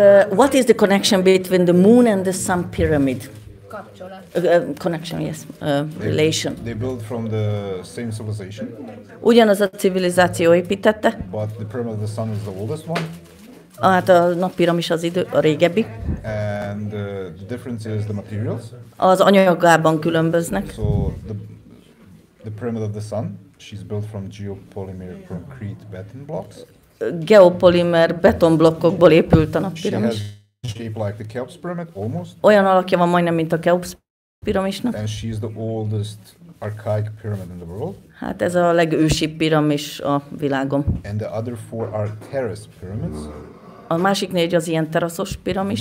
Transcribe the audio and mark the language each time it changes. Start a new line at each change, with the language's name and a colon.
English: What is the connection between the moon and the sun pyramid? Connection, yes. Relation. They built from the same civilization.
Hungarian: Ugyanaz a civilizáció építette.
English: But the pyramid of the sun is the oldest one.
Hungarian: Hát a nappiramis a régebbi.
English: And the difference is the materials.
Hungarian: Az anyagában különböznek.
English: So the pyramid of the sun, she's built from geopolymer concrete beton blocks.
Hungarian: Geopolimer betonblokkokból épült a nappiramis.
English: Shape like the Cheops pyramid, almost.
Hungarian: Olyan alakja van majdnem, mint a Cheops piramisnak.
English: And she's the oldest archaic pyramid in the world.
Hungarian: Hát ez a legősibb piramis a világon.
English: And the other four are terrace pyramids.
Hungarian: A másik négy az ilyen teraszos piramis.